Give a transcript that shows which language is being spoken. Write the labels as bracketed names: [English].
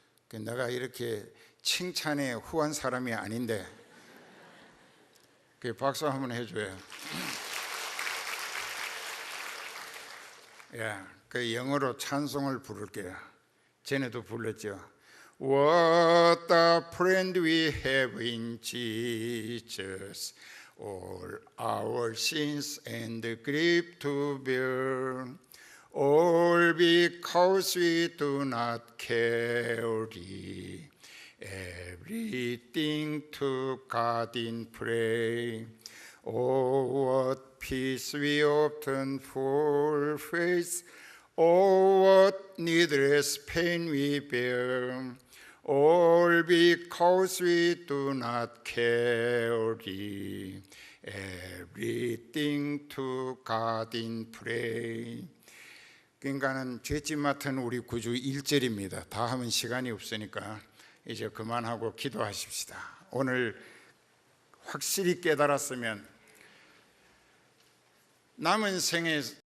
[Korean] 내가 이렇게 칭찬에 후한 사람이 아닌데 박수 한번 해줘요. 그 영어로 찬송을 부를게요. 전에도 불렀죠. [English] What a friend we have in Jesus, all our sins and grief to bear, all because we do not carry everything to God in prayer. Oh, what peace we often forfeit, oh, what needless pain we bear, all because we do not carry everything to God in prayer. [Korean] 그러니까는 죄짐 맡은 우리 구주 1절입니다. 다 하면 시간이 없으니까 이제 그만하고 기도하십시다. 오늘 확실히 깨달았으면 남은 생에